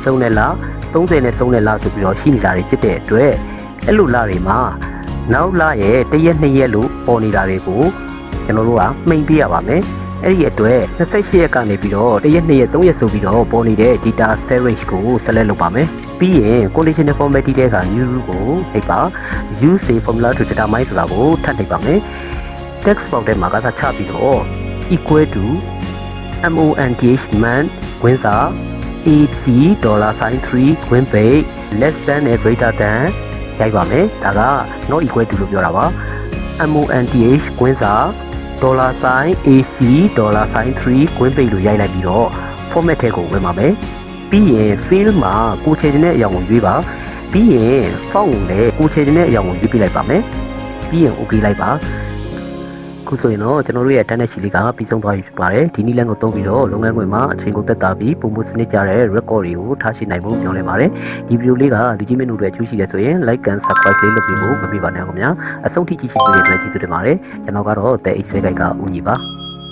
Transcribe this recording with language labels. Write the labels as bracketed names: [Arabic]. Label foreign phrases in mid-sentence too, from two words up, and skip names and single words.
[Burmese] ဆုံးတဲ့လ30နဲ့ဆုံးတဲ့လဆိုပြီးတော့ရှိနေတာတွေဖြစ်တဲ့အတွက်အဲ့လိုလတွေမှာနောက်လရဲ့1ရက်2ရက်လို့ပေါ်နေတာတွေကိုကျွန်တော်တို့ကမှိန်ပြရပါမယ်အဲ့ဒီအတွက်28ရက်ကနေပြီးတော့1ရက်2ရက်3ရက်ဆိုပြီး တော့ပေါ်နေတဲ့ [English] data series [Burmese] ကို select လုပ်ပါမယ်ပြီးရင် [English] conditional formatting [Burmese] တွေက new ကိုနှိပ်ပါ [English] use a formula to determine [Burmese] ဆိုတာကိုထပ်နှိပ်ပါမယ် [English] text box [Burmese] ထဲမှာကစားချပြီးတော့ [English] equal to month month [Burmese] ခွင်းစာ AC $3 ခွင်းပေ [English] less than and greater than [Burmese] ရိုက်ပါမယ်ဒါက [English] not equal to [Burmese] လို့ပြောတာပါ month ခွ င်းစာ $AC $3 ခွင်းပေလို့ရိုက်လိုက်ပြီးတော့ format ထဲကိုဝင်ပါမယ်ပြီးရင် fill မှာကိုချယ်တဲ့အ ရာကိုရွေးပါပြီးရင် font ကိုလည်းကိုချယ်တဲ့အရာကိုရွေးပြလိုက်ပါမယ်ပြီးရင် OK လိုက်ပါခုဆိုရင်တော့ကျွန်တော်တို့ရဲ့ internet ရှိလေးကပြီးဆုံးသွားပြီဖြစ်ပါတယ်ဒီနည်းလမ်းကိုသုံးပြီးတော့လုပ်ငန်းခွင်မှာအချိန်ကိုသက်သာပြီးပုံမှန်စနစ်ကြတဲ့ record တွေကိုထားရှိနိုင်ဖို့ပြောနေပါတယ်ဒီဗီဒီယိုလေးကလူကြီးမင်းတို့တွေအကျိုးရှိတယ်ဆိုရင် [English] like and subscribe [Burmese] လေးလုပ်ပြီးဖို့မမေ့ပါနဲ့ခင်ဗျာအဆုံးထိကြည့်ရှုပေးတဲ့အတွက်ကျေးဇူးတင်ပါတယ်ကျွန်တော်ကတော့တဲ့ Excel ကဦးညီပါ